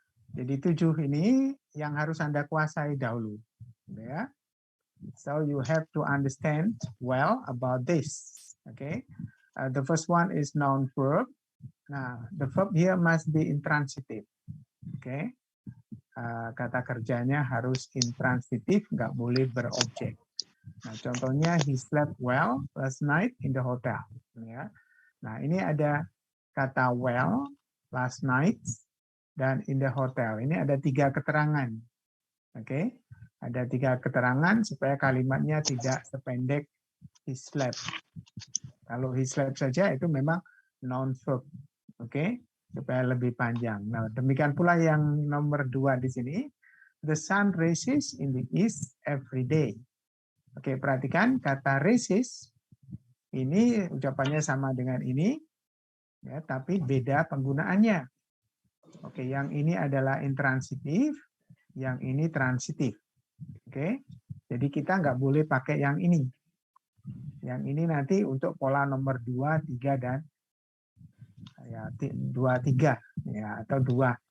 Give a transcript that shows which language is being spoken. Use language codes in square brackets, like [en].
[id] Jadi 7 ini yang harus Anda kuasai dahulu. Ya. [en] So you have to understand well about this. Okay. The first one is noun verb. Nah, the verb here must be intransitive. [id] Okay. Kata kerjanya harus intransitif, nggak boleh berobjek. Nah, contohnya [en] he slept well last night in the hotel. Ya. [id] Nah, ini ada kata well, last night, dan [en] in the hotel. [id] Ini ada 3 keterangan. Oke, ada 3 keterangan supaya kalimatnya tidak sependek [en] he slept. [id] Kalau [en] he slept [id] saja itu memang noun verb. Oke, supaya lebih panjang. Nah, demikian pula yang nomor 2 di sini. [en] The sun rises in the east every day. [id] Oke, perhatikan kata rises ini ucapannya sama dengan ini, ya, tapi beda penggunaannya. Oke, yang ini adalah intransitif, yang ini transitif. Oke, jadi kita nggak boleh pakai yang ini. Yang ini nanti untuk pola nomor 2, 3, dan ya 2, 3 ya, atau 2.